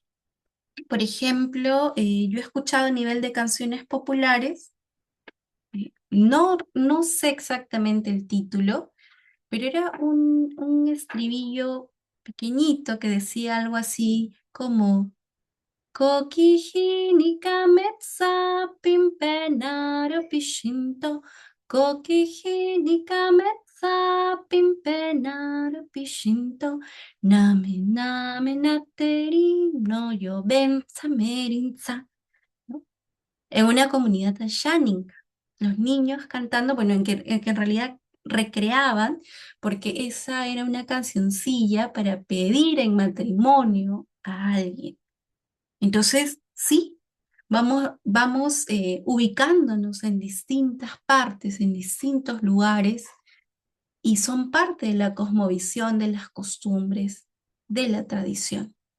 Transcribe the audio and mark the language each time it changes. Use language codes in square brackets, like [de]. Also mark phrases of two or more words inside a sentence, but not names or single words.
[es] Por ejemplo, yo he escuchado a nivel de canciones populares, no sé exactamente el título, pero era un estribillo pequeñito que decía algo así como [cni] Kokihini kametsa pimpenaro pishinto. Kokihini kametsa pimpenaro pishinto. Name name nateri no yoben samerinza. [es] ¿No? En una comunidad shánica, los niños cantando, bueno, en que en realidad recreaban, porque esa era una cancioncilla para pedir en matrimonio a alguien. Entonces, sí, vamos ubicándonos en distintas partes, en distintos lugares, y son parte de la cosmovisión, de las costumbres, de la tradición.